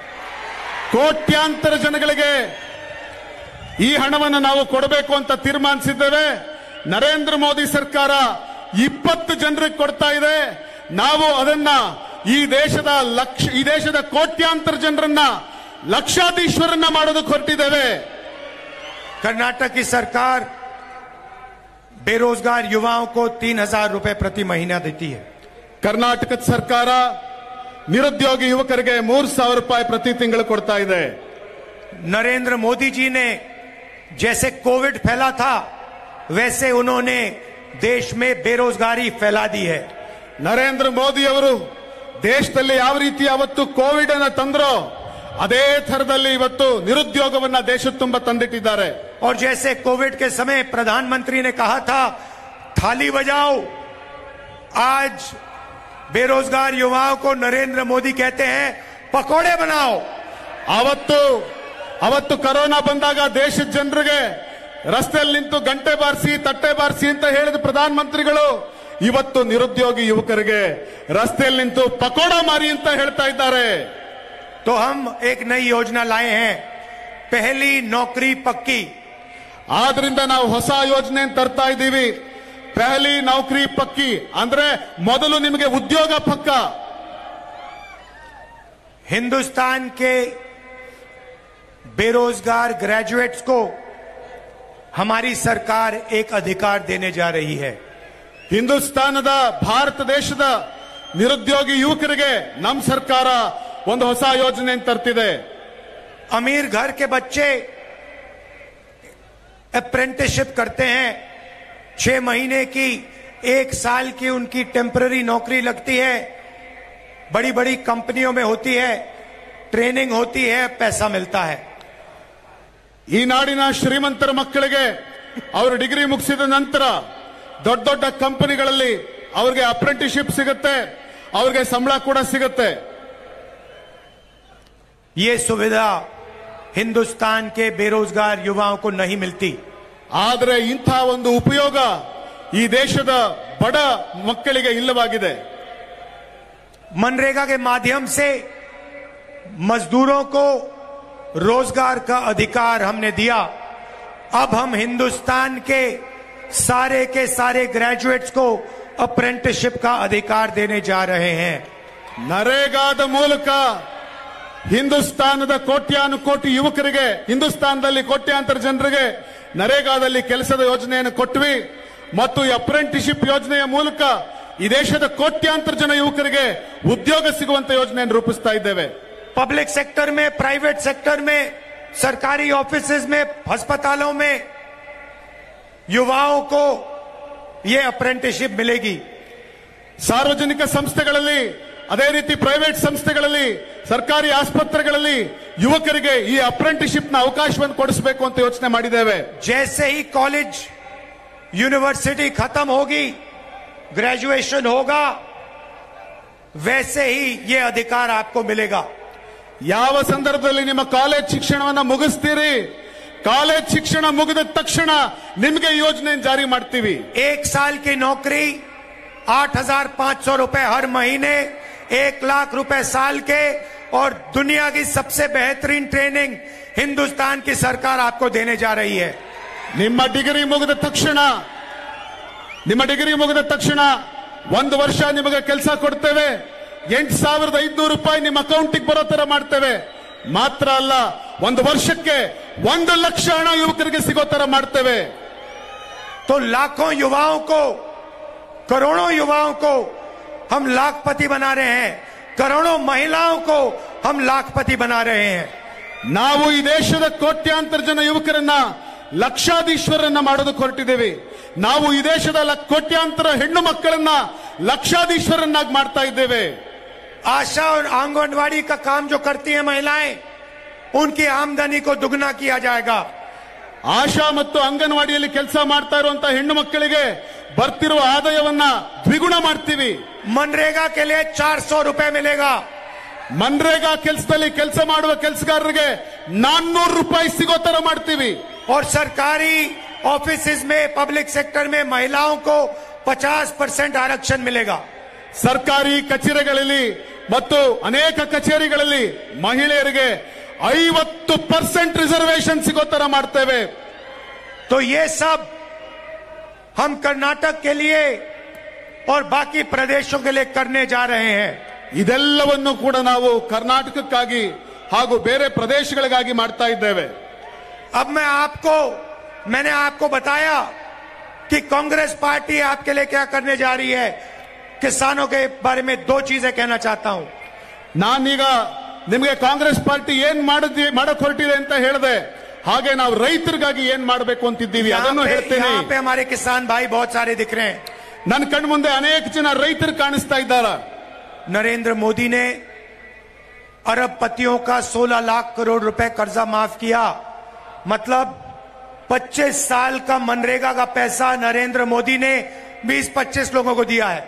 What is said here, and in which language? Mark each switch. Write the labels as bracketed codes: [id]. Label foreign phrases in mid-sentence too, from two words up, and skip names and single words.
[kn] ಕೋಟ್ಯಾಂತರ ಜನಗಳಿಗೆ ಈ ಹಣವನ್ನು ನಾವು ಕೊಡಬೇಕು ಅಂತ ತೀರ್ಮಾನಿಸಿದ್ದೇವೆ. ನರೇಂದ್ರ ಮೋದಿ ಸರ್ಕಾರ 20 ಜನರಿಗೆ ಕೊಡ್ತಾ ಇದೆ. ನಾವು ಅದನ್ನ ಈ ದೇಶದ ಕೋಟ್ಯಾಂತರ ಜನರನ್ನ ಲಕ್ಷಾಧೀಶ್ವರನ್ನ ಮಾಡೋದಕ್ಕೆ ಹೊರಟಿದ್ದೇವೆ. [hi] कर्नाटक की सरकार बेरोजगार युवाओं को 3,000 रुपए प्रति महीना देती है. [kn] ಕರ್ನಾಟಕದ ಸರ್ಕಾರ ನಿರುದ್ಯೋಗಿ ಯುವಕರಿಗೆ 3,000 ರೂಪಾಯಿ ಪ್ರತಿ ತಿಂಗಳು ಕೊಡ್ತಾ ಇದೆ. [hi] नरेंद्र मोदी जी ने जैसे कोविड फैला था वैसे उन्होंने देश में बेरोजगारी फैला दी है. [kn] ನರೇಂದ್ರ ಮೋದಿ ಅವರು ದೇಶದಲ್ಲಿ ಯಾವ ರೀತಿ ಅವತ್ತು ಕೋವಿಡ್ ಅನ್ನು ತಂದ್ರೋ ಅದೇ ಥರದಲ್ಲಿ ಇವತ್ತು ನಿರುದ್ಯೋಗವನ್ನ ದೇಶದ ತುಂಬ ತಂದಿಟ್ಟಿದ್ದಾರೆ. [hi] और जैसे कोविड के समय प्रधानमंत्री ने कहा था थाली बजाओ, आज बेरोजगार युवाओं को नरेंद्र मोदी कहते हैं पकोड़े बनाओ. [kn] ಅವತ್ತು ಕೊರೋನಾ ಬಂದಾಗ ದೇಶದ ಜನರಿಗೆ ರಸ್ತೆಯಲ್ಲಿ ನಿಂತು ಗಂಟೆ ಬಾರಿಸಿ ತಟ್ಟೆ ಬಾರಿಸಿ ಅಂತ ಹೇಳಿದ ಪ್ರಧಾನಮಂತ್ರಿಗಳು ಇವತ್ತು ನಿರುದ್ಯೋಗಿ ಯುವಕರಿಗೆ ರಸ್ತೆಯಲ್ಲಿ ನಿಂತು ಪಕೋಡ ಮಾರಿ ಅಂತ ಹೇಳ್ತಾ ಇದ್ದಾರೆ. [hi] तो हम एक नई योजना लाए हैं, पहली नौकरी पक्की. [kn] ಆದ್ರಿಂದ ನಾವು ಹೊಸ ಯೋಜನೆ ತರ್ತಾ ಇದ್ದೀವಿ. [hi] पहली नौकरी पक्की [kn] ಅಂದ್ರೆ ಮೊದಲು ನಿಮಗೆ ಉದ್ಯೋಗ ಪಕ್ಕ. [hi] हिंदुस्तान के बेरोजगार ग्रेजुएट्स को हमारी सरकार एक अधिकार देने जा रही है. [kn] ಹಿಂದೂಸ್ತಾನದ ಭಾರತ ದೇಶದ ನಿರುದ್ಯೋಗಿ ಯುವಕರಿಗೆ ನಮ್ಮ ಸರ್ಕಾರ ಒಂದು ಹೊಸ ಯೋಜನೆ ತರ್ತಿದೆ. [hi] अमीर घर के बच्चे अप्रेंटिसशिप करते हैं, 6 महीने की 1 साल की उनकी टेम्पररी नौकरी लगती है, बड़ी बड़ी कंपनियों में होती है, ट्रेनिंग होती है, पैसा मिलता है. [kn] ಈ ನಾಡಿನ ಶ್ರೀಮಂತರ ಮಕ್ಕಳಿಗೆ ಅವರು ಡಿಗ್ರಿ ಮುಗಿಸಿದ ನಂತರ ದೊಡ್ಡ ದೊಡ್ಡ ಕಂಪನಿಗಳಲ್ಲಿ ಅವರಿಗೆ ಅಪ್ರೆಂಟಿಸ್ಶಿಪ್ ಸಿಗುತ್ತೆ, ಅವರಿಗೆ ಸಂಬಳ ಕೂಡ ಸಿಗುತ್ತೆ. [hi] ये सुविधा हिंदुस्तान के बेरोजगार युवाओं को नहीं मिलती. [kn] ಆದರೆ ಇಂಥ ಒಂದು ಉಪಯೋಗ ಈ ದೇಶದ ಬಡ ಮಕ್ಕಳಿಗೆ ಇಲ್ಲವಾಗಿದೆ. [hi] मनरेगा के माध्यम से मजदूरों को रोजगार का अधिकार हमने दिया. अब हम हिंदुस्तान के सारे ग्रेजुएट्स को अप्रेंटिसशिप का अधिकार देने जा रहे हैं. [kn] ನರೇಗಾದ ಮೂಲಕ ಹಿಂದೂಸ್ತಾನದ ಕೋಟ್ಯಾನುಕೋಟಿ ಯುವಕರಿಗೆ, ಹಿಂದೂಸ್ತಾನದಲ್ಲಿ ಕೋಟ್ಯಾಂತರ ಜನರಿಗೆ ನರೇಗಾದಲ್ಲಿ ಕೆಲಸದ ಯೋಜನೆಯನ್ನು ಕೊಟ್ವಿ ಮತ್ತು ಈ ಅಪ್ರೆಂಟಿಸ್ಶಿಪ್ ಯೋಜನೆಯ ಮೂಲಕ ಈ ದೇಶದ ಕೋಟ್ಯಾಂತರ ಜನ ಯುವಕರಿಗೆ ಉದ್ಯೋಗ ಸಿಗುವಂತ ಯೋಜನೆಯನ್ನು ರೂಪಿಸ್ತಾ ಇದ್ದೇವೆ. [en] public sector [hi] में, [en] private sector [hi] में, सरकारी ऑफिसेज में, अस्पतालों में युवाओं को ये अप्रेंटिसशिप मिलेगी. [kn] ಸಾರ್ವಜನಿಕ ಸಂಸ್ಥೆಗಳಲ್ಲಿ, ಅದೇ ರೀತಿ ಪ್ರೈವೇಟ್ ಸಂಸ್ಥೆಗಳಲ್ಲಿ, ಸರ್ಕಾರಿ ಆಸ್ಪತ್ರೆಗಳಲ್ಲಿ ಯುವಕರಿಗೆ ಈ ಅಪ್ರೆಂಟಿಸ್ಶಿಪ್ ನ ಅವಕಾಶವನ್ನು ಕೊಡಿಸಬೇಕು ಅಂತ ಯೋಚನೆ ಮಾಡಿದ್ದೇವೆ. [hi] जैसे ही [en] college university [hi] खत्म होगी, ग्रेजुएशन होगा, वैसे ही ये अधिकार आपको मिलेगा. [kn] ಯಾವ ಸಂದರ್ಭದಲ್ಲಿ ನಿಮ್ಮ ಕಾಲೇಜ್ ಶಿಕ್ಷಣವನ್ನು ಮುಗಿಸ್ತೀರಿ, ಕಾಲೇಜ್ ಶಿಕ್ಷಣ ಮುಗಿದ ತಕ್ಷಣ ನಿಮಗೆ ಯೋಜನೆ ಜಾರಿ ಮಾಡ್ತೀವಿ. [hi] 1 साल की नौकरी 8,500 रुपए हर महीने, 1 लाख रुपए साल के, और दुनिया की सबसे बेहतरीन ट्रेनिंग हिंदुस्तान की सरकार आपको देने जा रही है. [kn] ನಿಮ್ಮ ಡಿಗ್ರಿ ಮುಗಿದ ತಕ್ಷಣ 1 ವರ್ಷ ನಿಮಗೆ ಕೆಲಸ ಕೊಡ್ತೇವೆ, 8,500 ರೂಪಾಯಿ ನಿಮ್ಮ ಅಕೌಂಟಿಗೆ ಬರೋ ತರ ಮಾಡ್ತೇವೆ. ಮಾತ್ರ ಅಲ್ಲ, 1 ವರ್ಷಕ್ಕೆ 1 ಲಕ್ಷ ಹಣ ಯುವಕರಿಗೆ ಸಿಗೋ ತರ ಮಾಡ್ತೇವೆ. [hi] तो लाखों युवाओं को, करोड़ों युवाओं को हम लाखपति बना रहे हैं, करोड़ों महिलाओं को हम लाखपति बना रहे हैं. [kn] ನಾವು ಈ ದೇಶದ ಕೋಟ್ಯಾಂತರ ಜನ ಯುವಕರನ್ನ ಲಕ್ಷಾಧೀಶ್ವರನ್ನ ಮಾಡೋದಕ್ಕೆ ಹೊರಟಿದ್ದೇವೆ. ನಾವು ಈ ದೇಶದ ಕೋಟ್ಯಾಂತರ ಹೆಣ್ಣು ಮಕ್ಕಳನ್ನ ಲಕ್ಷಾಧೀಶ್ವರನ್ನಾಗಿ ಮಾಡ್ತಾ ಇದ್ದೇವೆ. [hi] आशा और आंगनवाड़ी का काम जो करती है महिलाएं, उनकी आमदनी को दुगना किया जाएगा. [kn] ಆಶಾ ಮತ್ತು ಅಂಗನವಾಡಿಯಲ್ಲಿ ಕೆಲಸ ಮಾಡ್ತಾ ಇರುವಂತ ಹೆಣ್ಣು ಮಕ್ಕಳಿಗೆ ಬರ್ತಿರುವ ಆದಾಯವನ್ನ ದ್ವಿಗುಣ ಮಾಡ್ತೀವಿ. [hi] मनरेगा के लिए 400 रुपए मिलेगा. [kn] ಮನ್ರೇಗಾ ಕೆಲಸದಲ್ಲಿ ಕೆಲಸ ಮಾಡುವ ಕೆಲಸಗಾರರಿಗೆ 400 ರೂಪಾಯಿ ಸಿಗೋ ತರ ಮಾಡ್ತೀವಿ. [hi] और सरकारी ऑफिसेज में, [en] public sector [hi] में महिलाओं को 50% आरक्षण मिलेगा. [kn] ಸರ್ಕಾರಿ ಕಚೇರಿಗಳಲ್ಲಿ ಮತ್ತು ಅನೇಕ ಕಚೇರಿಗಳಲ್ಲಿ ಮಹಿಳೆಯರಿಗೆ 50% ರಿಸರ್ವೇಶನ್ ಸಿಗೋ ತರ ಮಾಡ್ತೇವೆ. [hi] तो ये सब हम कर्नाटक के लिए और बाकी प्रदेशों के लिए करने जा रहे हैं. [kn] ಇದೆಲ್ಲವನ್ನು ಕೂಡ ನಾವು ಕರ್ನಾಟಕಕ್ಕಾಗಿ ಹಾಗೂ ಬೇರೆ ಪ್ರದೇಶಗಳಿಗಾಗಿ ಮಾಡ್ತಾ ಇದ್ದೇವೆ. [hi] अब मैंने आपको बताया कि कांग्रेस पार्टी आपके लिए क्या करने जा रही है. किसानों के बारे में 2 चीजें कहना चाहता हूं. [kn] ನಾನೀಗ ನಿಮಗೆ ಕಾಂಗ್ರೆಸ್ ಪಾರ್ಟಿ ಏನ್ ಮಾಡಕ್ ಹೊರಟಿದೆ ಅಂತ ಹೇಳಿದೆ, ಹಾಗೆ ನಾವು ರೈತರಿಗಾಗಿ ಏನ್ ಮಾಡಬೇಕು ಅಂತಿದ್ದೀವಿ ಅದನ್ನು ಹೇಳ್ತೇನೆ. [hi] यहाँ पे हमारे किसान भाई बहुत सारे दिख रहे हैं. [kn] ನನ್ನ ಕಣ್ಮುಂದೆ ಅನೇಕ ಜನ ರೈತರು ಕಾಣಿಸ್ತಾ ಇದ್ದಾರೆ. [hi] नरेंद्र मोदी ने अरबपतियों का 16 लाख करोड़ रुपए कर्जा माफ किया. मतलब 25 साल का मनरेगा का पैसा नरेंद्र मोदी ने 20-25 लोगों को दिया है.